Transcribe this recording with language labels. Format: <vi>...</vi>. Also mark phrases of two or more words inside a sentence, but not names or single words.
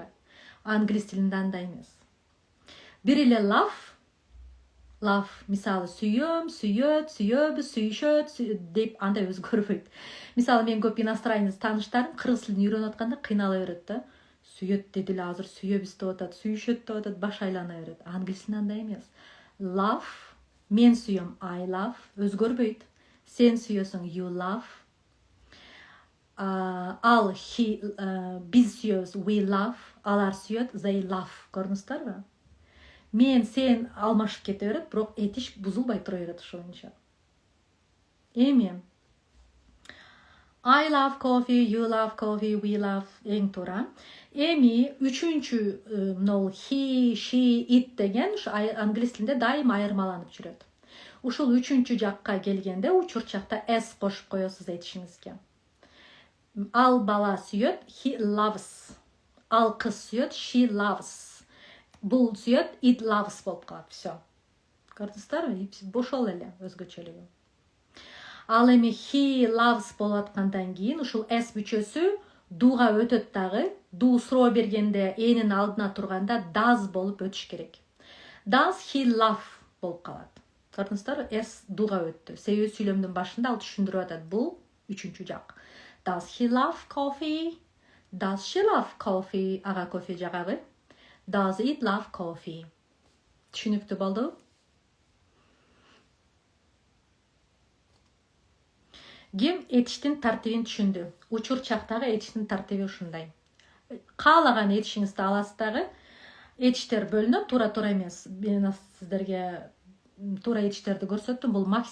<ky>Англис тилинде андай эмес. Бир эле love, мисалы, сүйөм, сүйөт, сүйөбүз, сүйүшөт деп андай өзгөрбөйт. Мисалы, мен көп иностранец тааныштарым кыргыз тилин үйрөнүп атканда кыйнала берет да. Сүйөт деди эле, азыр сүйөбүз деп атат, сүйүшөт деп атат, баш айлана берет. Англис тилинде андай эмес. Love, мен сүйөм,</ky> <en>I love,</en> <ky>өзгөрбөйт. Сен сүйөсүң,</ky> <en>you love.</en> <ky>Ал, биз сүйөбүз,</ky> <en>we love.</en> <ky>Алар сүйөт,</ky> <en>they love.</en> <ky>Көрдүңүздөрбү? Мен сен алмашып кете берет, бирок этиш бузулбай тура берет ошончо.</ky> <en>Эми I love coffee, you love coffee, we love</en> <ky>эң туура. Эми үчүнчү мынол</ky> <en>he, she, it</en> <ky>деген англис тилинде дайым айырмаланып жүрөт. Ушул үчүнчү жакка келгенде учурчакта s кошуп коесуз этишиңизге. Ал бала сүйөт,</ky> <en>he loves.</en> <ky>Ал кыз сүйөт,</ky> <en>she loves.</en> <ky>Бул сүйөт,</ky> <en>it loves</en> <ky>болуп калат. Всё. Көрдүңүздөрбү? Бошол эле өзгөчөлүгү. Ал эми</ky> <en>he loves</en> <ky>болуп аткандан кийин ушул s бүчөсү дуга өтөт дагы. Ду суроо бергенде энин алдына турганда does болуп өтүш керек.</ky> <en>Does he love</en> <ky>болуп калат. Көрдүңүздөрбү? S дуга өттү. Себеби сүйлөмдүн башында ал түшүндүрүп атат. Бул үчүнчү жак.</ky> <en>Does he love coffee? Does she love coffee?</en> <ky>Ага кофе жагабы?</ky> <en>Does it love coffee?</en> <ky>Түшүнүктүү болду? Ким этиштин тартибин түшүндү? Учур чактагы этиштин тартиби ушундай. Каалаган этишиңизди аласыздагы. Этиштер бөлүнөт, туура эмес. Мен сиздерге туура этиштерди көрсөттүм.</ky>